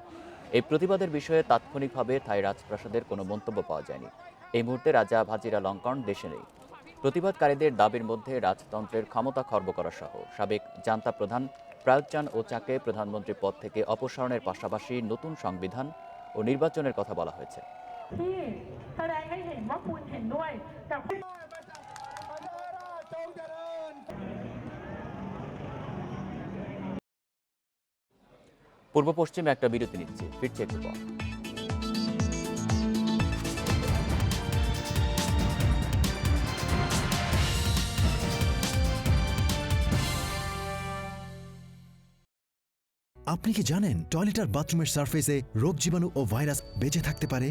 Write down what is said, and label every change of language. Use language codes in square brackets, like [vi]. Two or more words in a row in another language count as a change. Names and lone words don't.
[bn] এই প্রতিবাদের বিষয়ে তাৎক্ষণিকভাবে থাই রাজপ্রাসাদের কোনো মন্তব্য পাওয়া যায়নি। এই মুহূর্তে রাজা ভাজিরালঙ্কন দেশে নেই। প্রতিবাদকারীদের দাবির মধ্যে রাজতন্ত্রের ক্ষমতা খর্ব করা সহ সাবেক জান্তা প্রধান প্রায়ুত চান ওচাকে প্রধানমন্ত্রী পদ থেকে অপসারণের পাশাপাশি নতুন সংবিধান ও নির্বাচনের কথা বলা হয়েছে। [th] ที่แสดงให้เห็นว่าคุณเห็นด้วยกับ [bn] পূর্ব পশ্চিমে একটা বিরতি নিচ্ছে, ফিরছে একটু পর। আপনি কি জানেন টয়লেট আর বাথরুমের সারফেসে রোগ জীবাণু ও ভাইরাস বেঁচে থাকতে পারে?